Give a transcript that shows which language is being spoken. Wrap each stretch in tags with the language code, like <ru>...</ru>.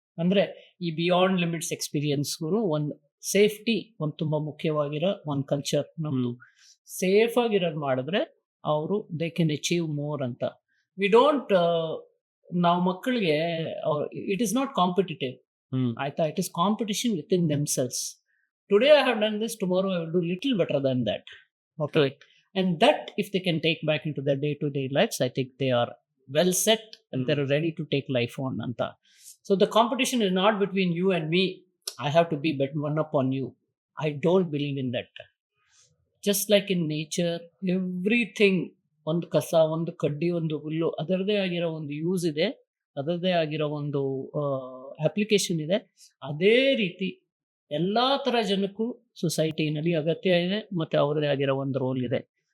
<kn>ಅಂದ್ರೆ ಈ beyond limits ಎಕ್ಸ್ಪೀರಿಯನ್ಸ್ಗೂ ಒಂದು ಸೇಫ್ಟಿ ಒಂದು ತುಂಬಾ ಮುಖ್ಯವಾಗಿರೋ ಒಂದು ಕಲ್ಚರ್ ನಮ್ದು. ಸೇಫ್ ಆಗಿರೋದು ಮಾಡಿದ್ರೆ ಅವರು</kn> <en>they can achieve more</en> <kn>ಅಂತ.</kn> <en>we don't</en> <kn>ನಾವು ಮಕ್ಕಳಿಗೆ</kn> <en>It is not competitive. ಆಯ್ತಾ? It is competition within themselves. Today I have done this, tomorrow I will do little better than that. Okay. And that if they can take back into their day-to-day lives, I think they are well set and they're ready to take life on. Anta. So the competition is not between you and me. I have to be one up on you. I don't believe in that. Just like in nature, everything,</en> <kn>ಒಂದು ಕಸ, ಒಂದು ಕಡ್ಡಿ, ಒಂದು ಹುಲ್ಲು, ಅದರದೇ ಆಗಿರೋ ಒಂದು use ಇದೆ, ಅದರದೇ ಆಗಿರೋ ಒಂದು ಅಪ್ಲಿಕೇಶನ್ ಇದೆ, ಅದೇ ರೀತಿ ಎಲ್ಲಾ ತರ ಜನಕ್ಕೂ ಸೊಸೈಟಿನಲ್ಲಿ ಅಗತ್ಯ ಇದೆ ಮತ್ತೆ ಅವರದೇ ಆಗಿರೋ ಒಂದು ರೋಲ್ ಇದೆ.</kn>